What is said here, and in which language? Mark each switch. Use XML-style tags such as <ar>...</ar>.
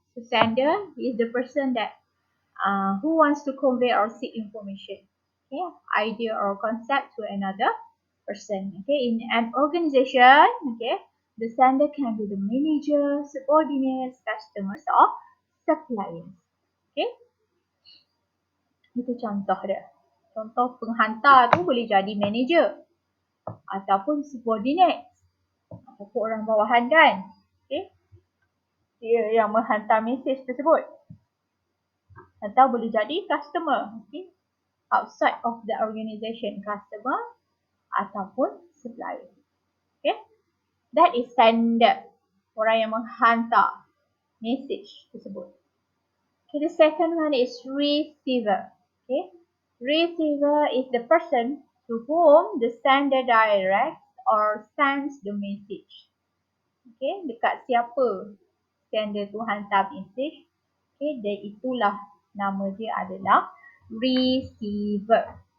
<en>So sender is the person that who wants to convey or seek information, okay, idea or concept to another person. Okay, in an organization, okay, the sender can be the manager, subordinates, customers, or suppliers.</en> <ms>Okay, itu contoh dia. Contoh penghantar tu boleh jadi manager ataupun subordinate ataupun orang bawahan kan. Okay, dia yang menghantar mesej tersebut. Atau boleh jadi customer, okay,</ms> <en>outside of the organization,</en> <ms>customer ataupun supplier.</ms> <en>Okay, that is sender,</en> <ms>orang yang menghantar</ms> <en>message tersebut. Okay, the second one is receiver. Okay, receiver is the person to whom the sender directs or sends the message.</en> <ms>Okay, dekat siapa sender tu hantar message, okay, dan itulah nama dia adalah receiver.</ms>